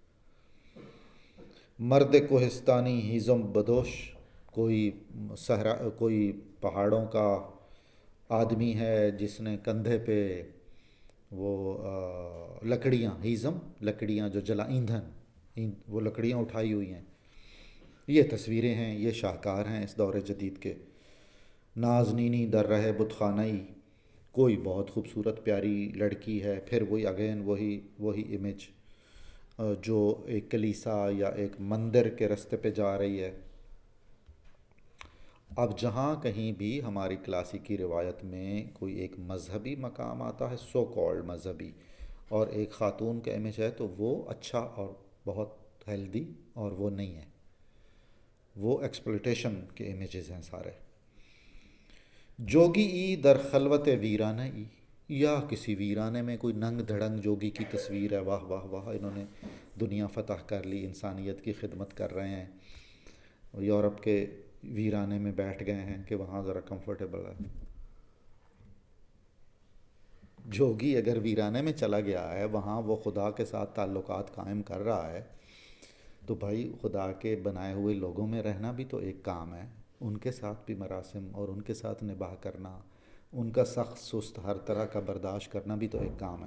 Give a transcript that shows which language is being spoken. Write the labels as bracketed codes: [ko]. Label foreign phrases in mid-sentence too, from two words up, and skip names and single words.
[fa] مرد کوہستانی ہیزم بدوش، [ur] کوئی صحرا، کوئی پہاڑوں کا آدمی ہے جس نے کندھے پہ وہ لکڑیاں، ہیزم لکڑیاں جو جلا ایندھن، وہ لکڑیاں اٹھائی ہوئی ہیں. یہ تصویریں ہیں، یہ شاہکار ہیں اس دور جدید کے. [fa] نازنینی در رہے بت خانئی، [ur] کوئی بہت خوبصورت پیاری لڑکی ہے، پھر وہی اگین وہی امیج جو ایک کلیسا یا ایک مندر کے راستے پہ جا رہی ہے. اب جہاں کہیں بھی ہماری کلاسیکی روایت میں کوئی ایک مذہبی مقام آتا ہے، [en] so called [ur] مذہبی، اور ایک خاتون کا امیج ہے، تو وہ اچھا اور بہت ہیلدی، اور وہ نہیں ہے، وہ ایکسپلوٹیشن کے امیجز ہیں سارے. [fa] جوگی ای در خلوت ویرانہ ای، [ur] یا کسی ویرانے میں کوئی ننگ دھڑنگ جوگی کی تصویر ہے، واہ واہ واہ، انہوں نے دنیا فتح کر لی، انسانیت کی خدمت کر رہے ہیں، یورپ کے ویرانے میں بیٹھ گئے ہیں کہ وہاں ذرا کمفرٹیبل ہے. جوگی اگر ویرانے میں چلا گیا ہے، وہاں وہ خدا کے ساتھ تعلقات قائم کر رہا ہے، تو بھائی خدا کے بنائے ہوئے لوگوں میں رہنا بھی تو ایک کام ہے، ان کے ساتھ بھی مراسم اور ان کے ساتھ نباہ کرنا، ان کا سخت سست ہر طرح کا برداشت کرنا بھی تو ایک کام ہے.